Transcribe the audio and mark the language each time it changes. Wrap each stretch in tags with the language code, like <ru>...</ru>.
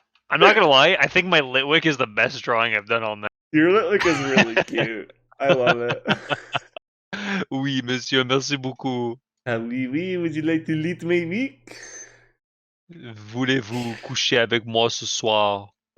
<en>I'm not gonna lie, I think my Litwick is the best drawing I've done all night. Your Litwick is really cute. I love it.</en> <fr>Oui, monsieur, merci beaucoup. Ah, oui, oui,</fr> <en>would you like to lead my week?</en> <fr>Voulez-vous coucher avec moi ce soir?</fr>